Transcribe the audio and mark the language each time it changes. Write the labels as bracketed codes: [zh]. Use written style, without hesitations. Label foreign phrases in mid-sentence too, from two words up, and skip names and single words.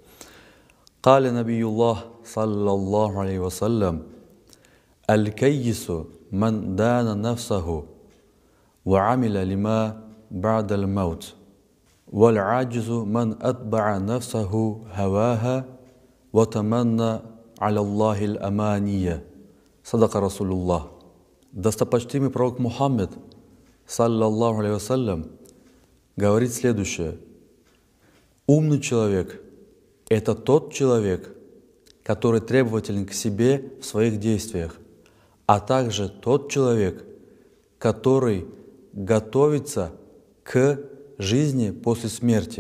[ar] قال نبي الله صلى الله عليه وسلم: الكيس من دان نفسه وعمل لما بعد الموت، والعاجز من أتبع نفسه هواها وتمنى على الله الأمانية. صدق رسول الله. [ru] Достопочтимый пророк Мухаммед, [ar] صلى الله عليه وسلم, [ru] говорит следующее. Умный человек – это тот человек, который требователен к себе в своих действиях, а также тот человек, который готовится к жизни после смерти.